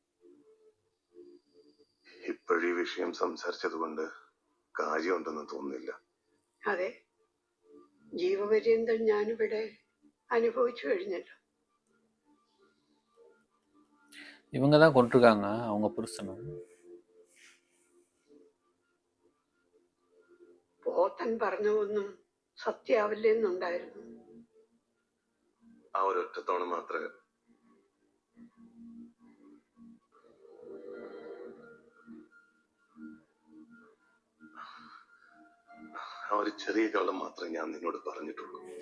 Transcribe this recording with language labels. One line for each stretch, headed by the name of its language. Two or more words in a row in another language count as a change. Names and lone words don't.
Malayalam: ഇപ്പോഴീ വിഷയം സംസാരിച്ചത് കൊണ്ട് കാര്യമുണ്ടെന്ന് തോന്നുന്നില്ല. അതെ, ജീവപര്യന്തം ഞാനിവിടെ അനുഭവിച്ചു കഴിഞ്ഞല്ലോ.
Tamil: இவங்க தான் கொண்டிருக்காங்க அவங்க புருஷனை.
Malayalam: പോത്തൻ പറഞ്ഞതൊന്നും സത്യാവില്ലെന്നുണ്ടായിരുന്നു. ആ ഒരൊറ്റത്തവണ മാത്രമേ. ആ ഒരു ചെറിയ കള്ളം മാത്രമേ ഞാൻ നിന്നോട് പറഞ്ഞിട്ടുള്ളൂ.